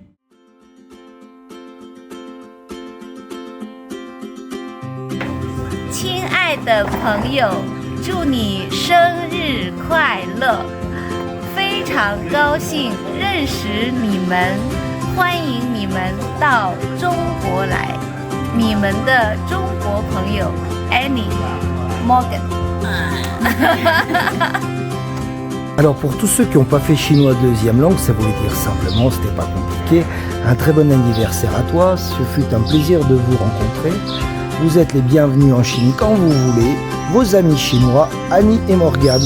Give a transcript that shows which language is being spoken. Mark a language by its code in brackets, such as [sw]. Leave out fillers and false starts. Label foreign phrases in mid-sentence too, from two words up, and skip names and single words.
[zh] 亲爱的朋友，祝你生日快乐！非常高兴认识你们，欢迎你们到中国来。你们的中国朋友 Annie Morgan。 [fr] Alors pour tous ceux qui n'ont pas fait chinois deuxième langue, ça voulait dire simplement, c'était pas compliqué. Un très bon anniversaire à toi, ce fut un plaisir de vous rencontrer. Vous êtes les bienvenus en Chine quand vous voulez. Vos amis chinois, Annie et Morgane.